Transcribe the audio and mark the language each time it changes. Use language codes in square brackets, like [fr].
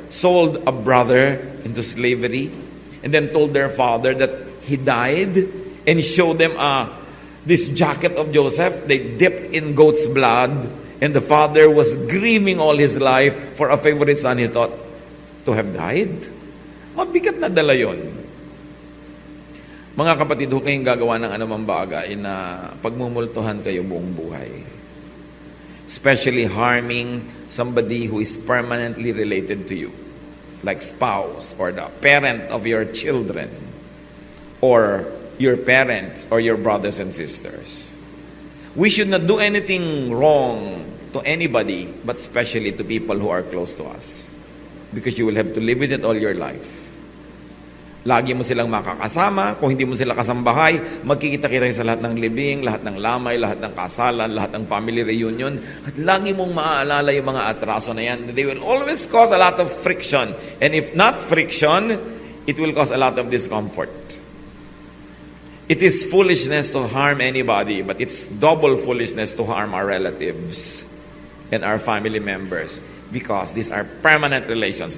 [en] Sold a brother into slavery and then told their father that he died and showed them this jacket of Joseph. They dipped in goat's blood, and the father was grieving all his life for a favorite son he thought to have died. [tl] Mabigat na dala yun. Mga kapatid, huwag kayong gagawa ng anumang bagay na pagmumultuhan kayo buong buhay. [en] Especially harming somebody who is permanently related to you, like spouse or the parent of your children, or your parents or your brothers and sisters. We should not do anything wrong to anybody, but especially to people who are close to us. Because you will have to live with it all your life. [tl] Lagi mo silang makakasama. Kung hindi mo sila kasambahay, magkikita-kita sa lahat ng libing, lahat ng lamay, lahat ng kasalan, lahat ng family reunion. At lagi mong maaalala yung mga atraso na yan. [en] They will always cause a lot of friction. And if not friction, it will cause a lot of discomfort. It is foolishness to harm anybody, but it's double foolishness to harm our relatives and our family members, because these are permanent relations.